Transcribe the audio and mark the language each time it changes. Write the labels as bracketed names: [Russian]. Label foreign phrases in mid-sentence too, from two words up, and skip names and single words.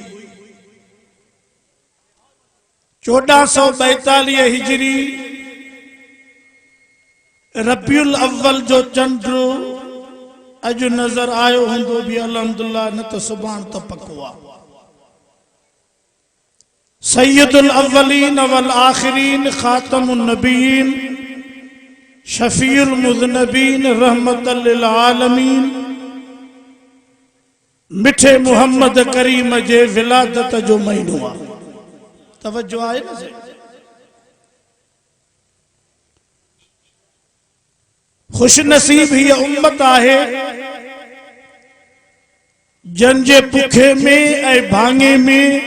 [Sindhi] 1442 हिजरी रबीउल अव्वल जो चंड अॼु नज़र आयो हूंदो बि अल्हम्दुलिल्लाह, न त सुभाणे त पको आहे। [Arabic] سيد الأولين والآخرين خاتم النبيين شفيع المذنبين رحمة للعالمين [Sindhi] मिठे मोहम्मद करीम जे विलादत जो महीनो आहे। तवज्जो आहे न? खुश नसीब हीअ उम्मत आहे जंहिंजे पुखे में ऐं भाङे में